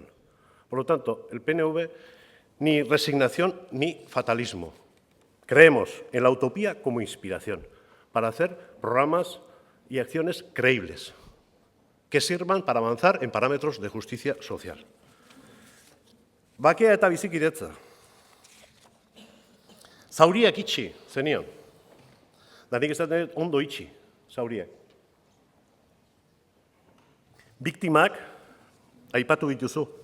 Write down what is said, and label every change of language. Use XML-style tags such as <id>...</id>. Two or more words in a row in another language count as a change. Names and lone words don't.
<es>Por lo tanto, el PNV ni resignación ni fatalismo. Creemos en la utopía como inspiración para hacer programas y acciones creíbles que sirvan para avanzar en parámetros de justicia social.</es> <eu>Bakea eta bizikidetza. Zauriak itxi, zenion. Da nik esaten ondo itxi, zauriak. Biktimak, aipatu dituzu.</eu>